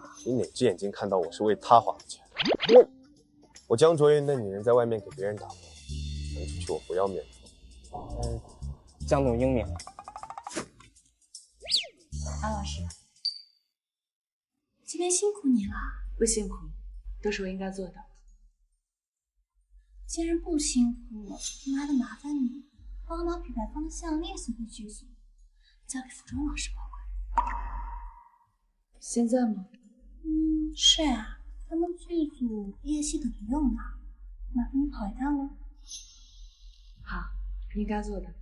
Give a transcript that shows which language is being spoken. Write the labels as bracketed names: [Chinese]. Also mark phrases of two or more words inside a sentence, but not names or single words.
[Chinese] 你哪只眼睛看到我是为他花的钱？我江卓云的女人在外面給別人打工，傳出去我不要面子。江總英明。安老師，今天辛苦你了。不辛苦，都是我應該做的。既然不辛苦，那還得麻煩你幫我把品牌方的項鏈送回劇組，交給服裝老師保管。現在嗎？是啊，他們劇組夜戲等着用呢，麻煩你跑一趟了。好，應該做的。